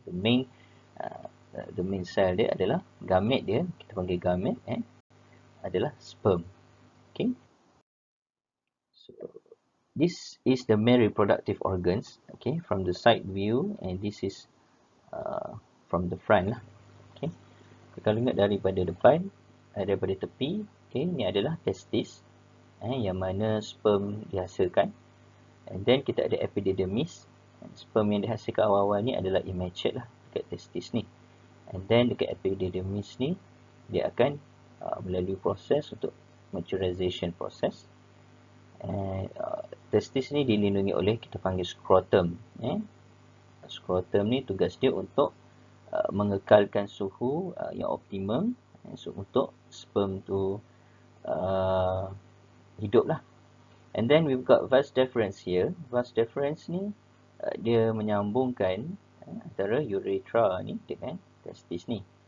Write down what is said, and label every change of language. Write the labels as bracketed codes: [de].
[en] The main cell [ms] dia adalah gamete dia, kita panggil gamete, adalah sperm. [en] Okay. So this is the male reproductive organs, okay, from the side view, and this is from the front lah. [ms] Okay. Kalau ingat daripada depan, daripada tepi, okay, ni adalah testis, yang mana sperm dihasilkan. And then kita ada epididymis. Sperm yang dihasilkan awal-awal ni adalah immature lah dekat testis ni. And then dekat epididymis ni, dia akan melalui proses untuk maturization process. Testis ni dilindungi oleh kita panggil scrotum. Scrotum ni tugas dia untuk mengekalkan suhu yang optimum untuk sperm tu hidup lah. [en] And then we've got vas deferens here. [ms] Vas deferens ni dia menyambungkan antara urethra ni dengan testis ni.